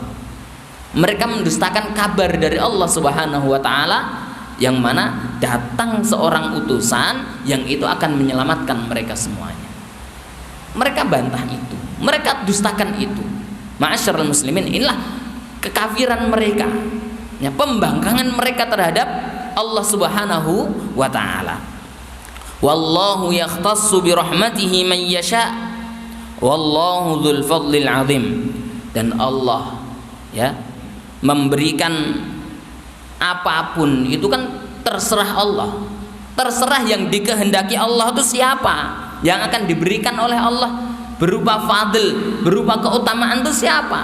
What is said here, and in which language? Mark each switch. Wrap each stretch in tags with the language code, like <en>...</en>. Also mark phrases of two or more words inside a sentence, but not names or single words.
<id>Mereka mendustakan kabar dari Allah</id> <ar>سبحانه وتعالى</ar> <id>yang mana datang seorang utusan yang itu akan menyelamatkan mereka semuanya. Mereka bantah itu, mereka dustakan itu.</id> <ar>معاشر المسلمين,</ar> <id>inilah kekafiran mereka, ya, pembangkangan mereka terhadap Allah</id> <ar>سبحانه وتعالى. والله يختص برحمته من يشاء والله ذو الفضل العظيم.</ar> <id>Dan Allah, ya, memberikan apapun itu kan terserah Allah. Terserah yang dikehendaki Allah itu siapa yang akan diberikan oleh Allah berupa fadl, berupa keutamaan itu siapa?</id>